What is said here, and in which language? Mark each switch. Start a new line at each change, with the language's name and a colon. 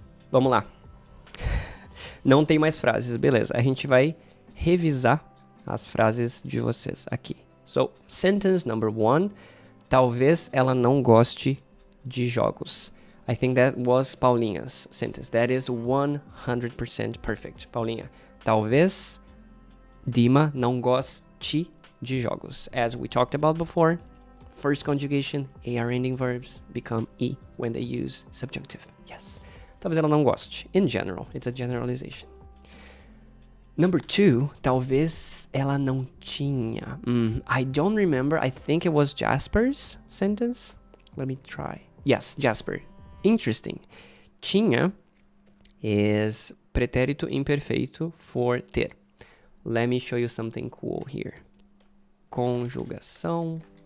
Portuguese: Vamos lá. Não tem mais frases, beleza. A gente vai revisar as frases de vocês aqui.
English: So, sentence number 1.
Portuguese: Talvez ela não goste de jogos.
English: I think that was Paulinha's sentence. That is 100% perfect.
Portuguese: Paulinha, talvez Dima não goste de jogos.
English: As we talked about before, first conjugation, AR ending verbs become E when they use subjunctive. Yes.
Portuguese: Talvez ela não goste.
English: In general, it's a generalization. Number 2,
Portuguese: talvez ela não tinha.
English: I don't remember. I think it was Jasper's sentence. Let me try. Yes, Jasper. Interesting. Tinha is
Portuguese: pretérito imperfeito
English: for ter. Let me show you something cool here.
Portuguese: Conjugação.